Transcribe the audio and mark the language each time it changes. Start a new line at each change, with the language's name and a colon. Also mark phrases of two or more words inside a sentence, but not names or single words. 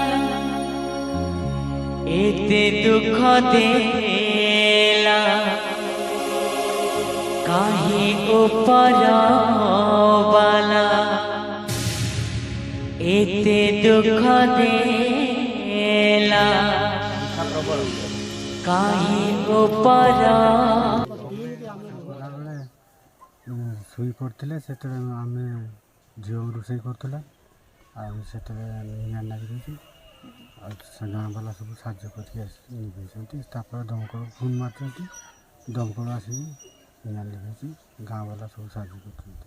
Bhojpuri: एते दुख देला काहे ऊपर वाला एते दुख देला काहे ऊपर
Odia: ଶୋଇ ପଡ଼ିଥିଲେ ସେତେବେଳେ ଆମେ ଝିଅ ରୋଷେଇ କରୁଥିଲା ଆଉ ସେତେବେଳେ ନିଆଁ ଲାଗିଯାଇଛି ଆଉ ସେ ଗାଁ ବାଲା ସବୁ ସାହାଯ୍ୟ କରିକି ନିଭେଇଛନ୍ତି ତାପରେ ଦମକଳ ଫୋନ୍ ମାରିଛନ୍ତି ଦମକଳ ଆସିକି ନିଆଁ ଲିଭେଇଛି ଗାଁ ବାଲା ସବୁ ସାହାଯ୍ୟ କରୁଛନ୍ତି।